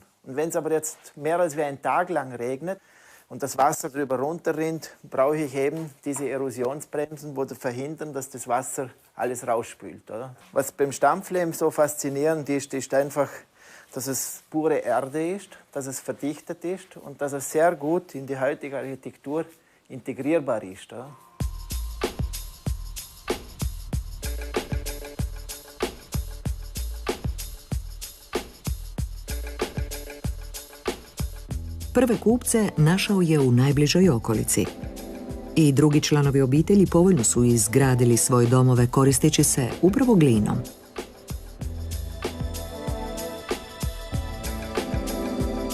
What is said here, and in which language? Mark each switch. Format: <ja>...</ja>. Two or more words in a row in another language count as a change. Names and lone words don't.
<de>Und wenn es aber jetzt mehr als wie einen Tag lang regnet und das Wasser drüber runterrinnt, brauche ich eben diese Erosionsbremsen, die verhindern, dass das Wasser alles rausspült. Oder? Was beim Stampflehm so faszinierend ist einfach, dass es pure Erde ist, dass es verdichtet ist und dass es sehr gut in die heutige Architektur integrierbar ist. Oder?</de> <hr>Prve kupce našao je u najbližoj okolici. I drugi članovi obitelji povoljno su izgradili svoje domove koristeći se upravo glinom.</hr>